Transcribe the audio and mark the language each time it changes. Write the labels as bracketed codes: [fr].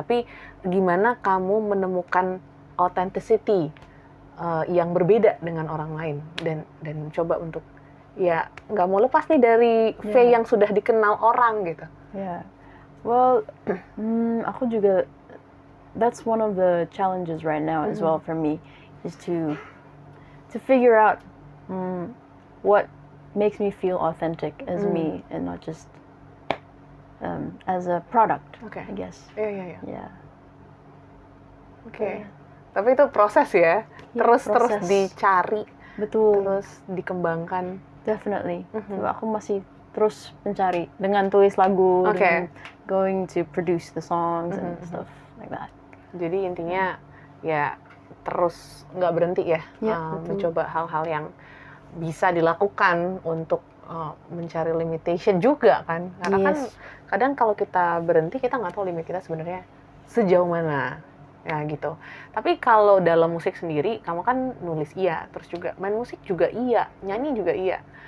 [id] Tapi gimana kamu menemukan authenticity yang berbeda dengan orang lain dan coba untuk ya nggak mau lepas nih dari Faye yang sudah dikenal orang gitu. [en] Yeah. Well, [id] aku juga, [en] that's one of the challenges right now as well for me, is to figure out what makes me feel authentic as me and not just as a product, Okay. I guess. [id] Iya. [en] Yeah. [id] Oke. Tapi itu proses ya. Iya, Terus proses. dicari, Betul. terus dikembangkan. [en] Definitely. [id] So, aku masih terus mencari dengan tulis lagu, [en] Okay. [id] dengan [en] going to produce the songs and stuff like that. [id] Jadi intinya ya terus nggak berhenti ya, Iya, betul. mencoba hal-hal yang bisa dilakukan untuk mencari limitation juga kan. Karena kan [en] Yes. [id] kadang kalau kita berhenti kita nggak tahu limit kita sebenarnya sejauh mana. Ya gitu. Tapi kalau dalam musik sendiri, kamu kan nulis iya, terus juga main musik juga iya, nyanyi juga iya.